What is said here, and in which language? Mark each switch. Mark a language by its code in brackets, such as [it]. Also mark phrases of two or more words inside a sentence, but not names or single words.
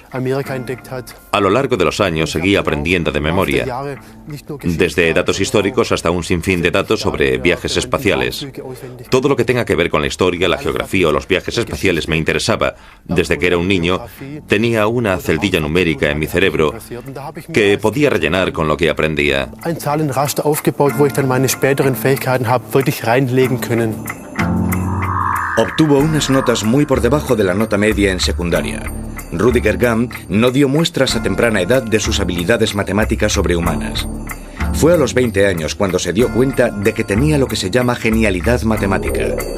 [es] A lo largo de los años seguí aprendiendo de memoria, desde datos históricos hasta un sinfín de datos sobre viajes espaciales. Todo lo que tenga que ver con la historia, la geografía o los viajes espaciales me interesaba, desde que era un niño, Tenía una celdilla numérica en mi cerebro que podía rellenar con lo que aprendía. [de] Ein Zahlenraster aufgebaut, wo ich dann meine späteren Fähigkeiten habe wirklich reinlegen können. [es] Obtuvo unas notas muy por debajo de la nota media en secundaria. Rudiger Gumm no dio muestras a temprana edad de sus habilidades matemáticas sobrehumanas. Fue a los 20 años cuando se dio cuenta de que tenía lo que se llama genialidad matemática.